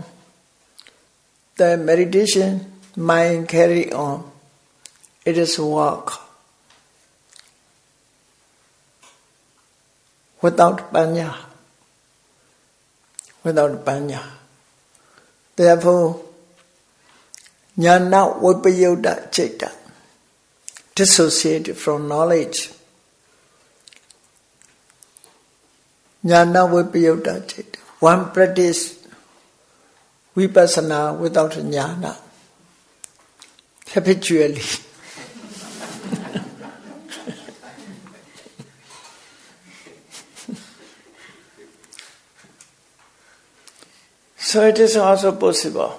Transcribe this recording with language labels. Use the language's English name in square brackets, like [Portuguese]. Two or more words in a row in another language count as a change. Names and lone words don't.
[English] The meditation mind carry on. It is work. Without panya. Without panya. Therefore, [Pali] jnana vipayoga citta, [English] dissociate from knowledge. [Pali] Jnana vipayoga citta. [English] One practice vipassana without jnana, habitually. So it is also possible.